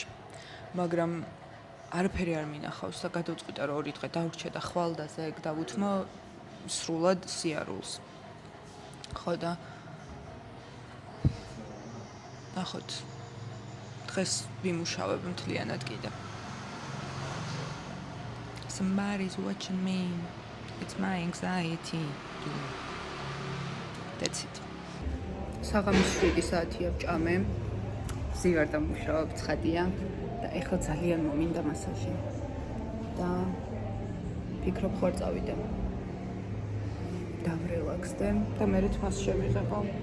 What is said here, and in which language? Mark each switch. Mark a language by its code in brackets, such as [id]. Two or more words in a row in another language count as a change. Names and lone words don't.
[ka] მაგრამ არაფერი არ მინახავს და გადავწყვიტე რომ 2 დღე დავრჩე და ხვალ და ზეგ დავუთმო სრულად სიარულს. ხო და ნახოთ დღეს ვიმუშავებ მთლიანად კიდე. [en] Somebody's watching me. It's my anxiety. That's it. [ka] საღამოს 7 საათია ვჭამე. ვზივარ და მუშაობ, ცხადია და ეხლა ძალიან მომინდა მასაჟი. და ფიქრობ ხარ წავიდე. დავრელაქსდე და მერე თვას შევიღებო.